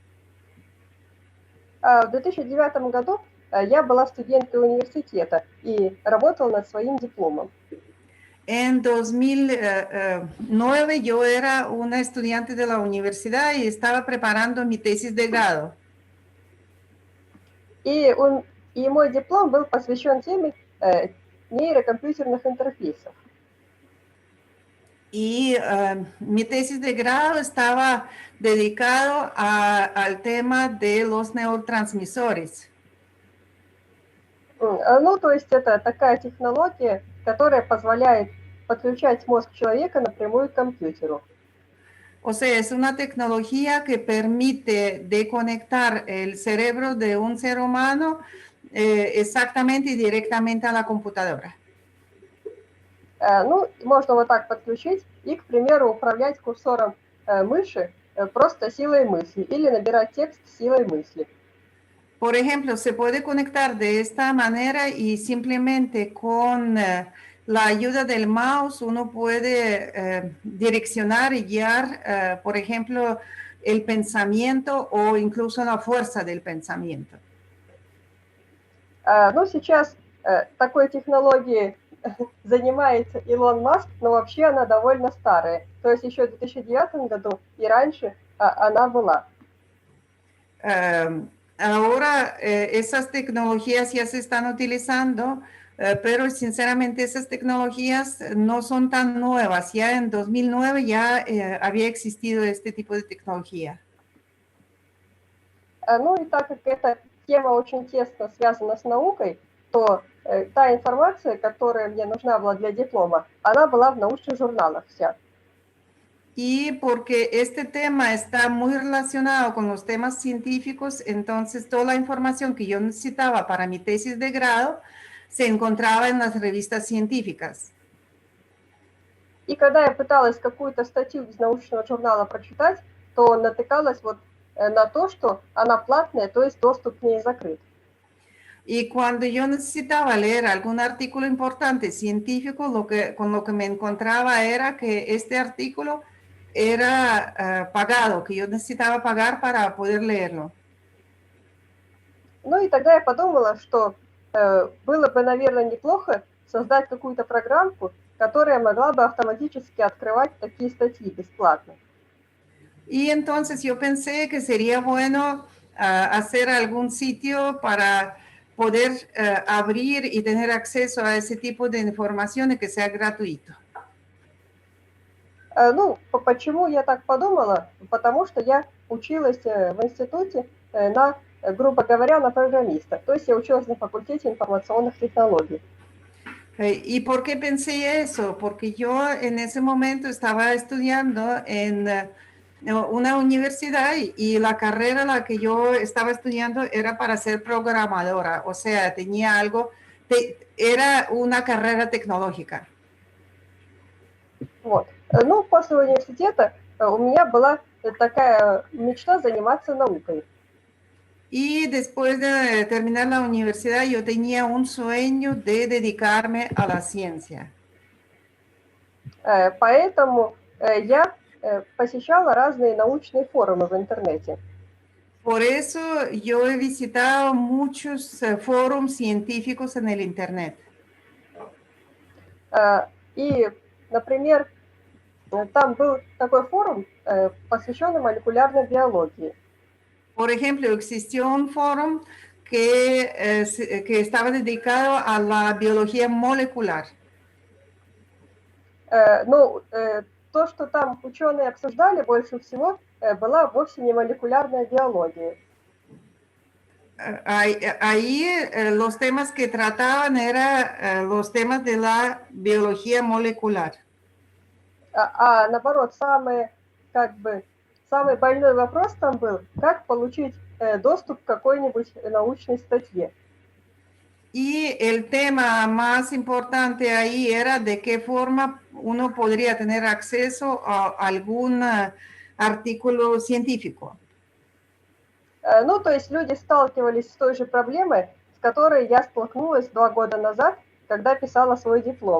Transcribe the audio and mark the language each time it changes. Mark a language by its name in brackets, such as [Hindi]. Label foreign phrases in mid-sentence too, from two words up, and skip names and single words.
[Russian] В 2009 году я была студенткой университета и работала над своим дипломом. [Spanish] En 2009 yo era una estudiante de la universidad y estaba preparando mi tesis de grado. [Russian] И мой диплом был посвящен теме нейрокомпьютерных интерфейсов. [Spanish] Y mi tesis de grado estaba dedicado al tema de los neurotransmisores. [Russian] Ну, то есть это такая технология, которая позволяет подключать мозг человека напрямую к компьютеру. [Spanish] O sea, es una tecnología que permite de conectar el cerebro de un ser humano exactamente y directamente a la computadora. [Russian] Ну, можно вот так подключить и, к примеру, управлять курсором мыши просто силой мысли или набирать текст силой мысли. [Spanish] Por ejemplo, se puede conectar de esta manera y simplemente con la ayuda del mouse uno puede direccionar y guiar, por ejemplo, el pensamiento o incluso la fuerza del pensamiento. [Russian] Ну, сейчас такой технологией занимается Илон Маск, но вообще она довольно старая. То есть еще в 2009 году и раньше она была. [Spanish] Ahora esas tecnologías ya se están utilizando, pero sinceramente esas tecnologías no son tan nuevas. Ya en 2009 ya había existido este tipo de tecnología. [Russian] Ну и так как эта тема очень тесно связана с наукой, то та информация, которая мне нужна была для диплома, она была в научных журналах вся. [Spanish] Y porque este tema está muy relacionado con los temas científicos, entonces toda la información que yo necesitaba para mi tesis de grado se encontraba en las revistas científicas. [Russian] И когда я пыталась какую-то статью из научного журнала прочитать, то натыкалась вот на то, что она платная, то есть доступ к ней закрыт. [Spanish] Y cuando yo necesitaba leer algún artículo importante científico, con lo que me encontraba era que este artículo era pagado, que yo necesitaba pagar para poder leerlo. [Russian] Ну и тогда я подумала, что было бы, наверное, неплохо создать какую-то программку, которая могла бы автоматически открывать такие статьи бесплатно. [Spanish] Y entonces yo pensé que sería bueno hacer algún sitio para poder abrir y tener acceso a ese tipo de información y que sea gratuito. [Russian] Ну, почему я так подумала? Потому что я училась в институте на, грубо говоря, на программиста. То есть я училась на факультете информационных технологий. [Spanish] ¿Y por qué pensé eso? Porque yo en ese momento estaba estudiando en una universidad y la carrera la que yo estaba estudiando era para ser programadora, o sea, tenía algo, era una carrera tecnológica. [Russian] Вот. Ну, после университета у меня была такая мечта заниматься наукой. [Spanish] Y después de terminar la universidad, yo tenía un sueño de dedicarme a la ciencia. [Russian] Поэтому я посещала разные научные форумы в интернете. [Spanish] Por eso yo he visitado muchos foros científicos en el Internet. [Russian] И, например, там был такой форум, посвященный молекулярной биологии. [Spanish] Por ejemplo, existió un foro que estaba dedicado a la biología molecular. [Russian] Но то, что там ученые обсуждали больше всего, была вовсе не молекулярная биология. [Spanish] Ahí los temas que trataban eran los temas de la biología molecular. [Russian] А наоборот, самый больной вопрос там был, как получить доступ к какой-нибудь научной статье. [Spanish] Y el tema más importante ahí era de qué forma uno podría tener acceso a algún artículo científico. [Russian] Ну, то есть люди сталкивались с той же проблемой, с которой я столкнулась 2 года назад, когда писала свой диплом.